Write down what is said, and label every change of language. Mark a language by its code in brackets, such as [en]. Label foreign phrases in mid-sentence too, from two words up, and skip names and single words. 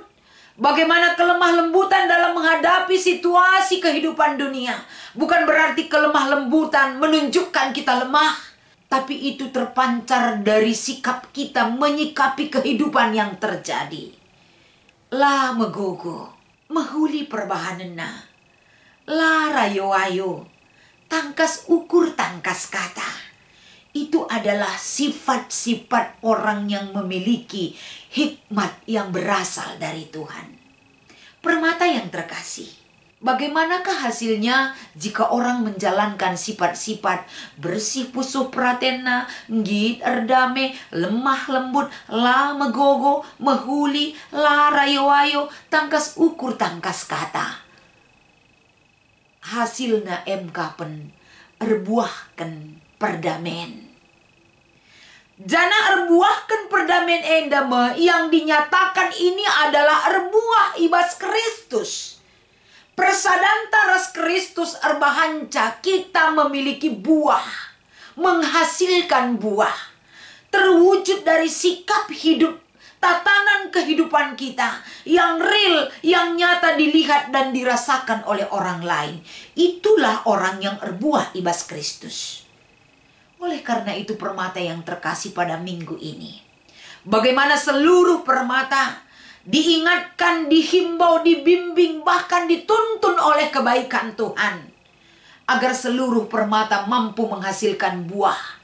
[id] Bagaimana kelemah lembutan dalam menghadapi situasi kehidupan dunia. Bukan berarti kelemah lembutan menunjukkan kita lemah. Tapi itu terpancar dari sikap kita menyikapi kehidupan yang terjadi. [btx] Lah megogo. Mehuli perbahanena. Larayo ayo. Tangkas ukur tangkas kata. [id] Itu adalah sifat-sifat orang yang memiliki hikmat yang berasal dari Tuhan. Permata yang terkasih, bagaimanakah hasilnya jika orang menjalankan sifat-sifat bersih [btx] pusuh pratena, ngit erdame, [id] lemah lembut, [btx] la megogo, mehuli, la rayo-ayo, tangkas ukur tangkas kata. [id] Hasilnya emkapen erbuahkan perdamaian. Jana erbuahkan perdamaian endama yang dinyatakan ini adalah [btx] erbuah ibas Kristus. Persadanta ras Kristus erbahanca [id] kita memiliki buah, menghasilkan buah. Terwujud dari sikap hidup, tatanan kehidupan kita yang real, yang nyata dilihat dan dirasakan oleh orang lain. Itulah orang yang [btx] erbuah ibas Kristus. [id] Oleh karena itu permata yang terkasih pada minggu ini, bagaimana seluruh permata diingatkan, dihimbau, dibimbing, bahkan dituntun oleh kebaikan Tuhan, agar seluruh permata mampu menghasilkan buah.